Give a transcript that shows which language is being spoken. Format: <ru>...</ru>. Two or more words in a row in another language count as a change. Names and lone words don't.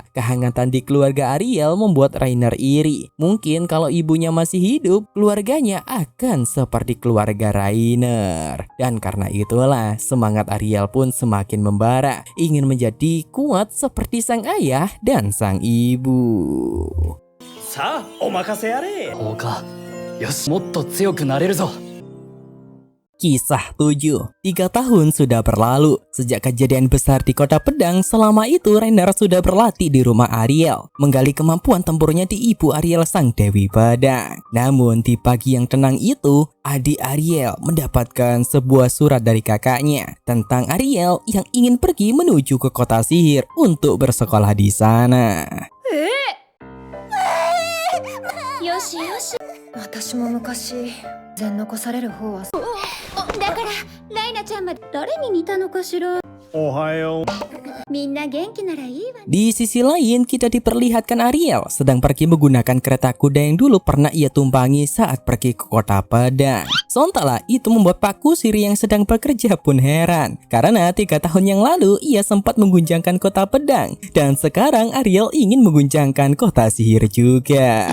<id>Kehangatan di keluarga Ariel membuat Rainer iri. Mungkin kalau ibunya masih hidup, keluarganya akan seperti keluarga Rainer. Dan karena itulah semangat Ariel pun semakin membara, ingin menjadi kuat seperti sang ayah dan sang ibu.</id> <ja>さあお任せあれ。そうか。よし、もっと強くなれるぞ。</ja> <id>Kisah 7. 3 tahun sudah berlalu sejak kejadian besar di Kota Pedang. Selama itu Rainer sudah berlatih di rumah Ariel, menggali kemampuan tempurnya di ibu Ariel sang Dewi Pedang. Namun di pagi yang tenang itu, adik Ariel mendapatkan sebuah surat dari kakaknya tentang Ariel yang ingin pergi menuju ke kota sihir untuk bersekolah di sana.</id> <ja>よしよし。私も昔全残される方はだからライナちゃんまで誰に似たのかしら。おはよう。みんな元気ならいいわね。</ja> <id>Di sisi lain kita diperlihatkan Ariel sedang pergi menggunakan kereta kuda yang dulu pernah ia tumpangi saat pergi ke Kota Pedang. Sontaklah itu membuat Pak Kusir yang sedang bekerja pun heran, karena 3 tahun yang lalu ia sempat mengguncangkan Kota Pedang dan sekarang Ariel ingin mengguncangkan kota sihir juga.</id>